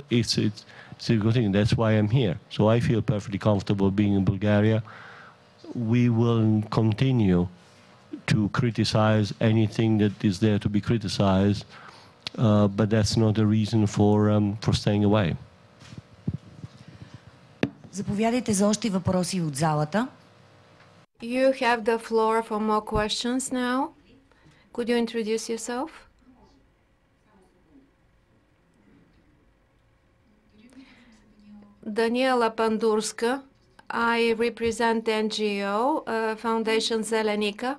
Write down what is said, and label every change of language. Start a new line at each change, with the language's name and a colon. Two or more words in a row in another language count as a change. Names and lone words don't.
English: It's a good thing. That's why I'm here. So I feel perfectly comfortable being in Bulgaria. We will continue to criticize anything that is there to be criticized, but that's not a reason for staying away.
Bulgarian: Заповядайте за още въпроси от залата.
English: You have the floor for more questions now. Could you introduce yourself? Daniela Pandurska. I represent NGO, Foundation Zelenika.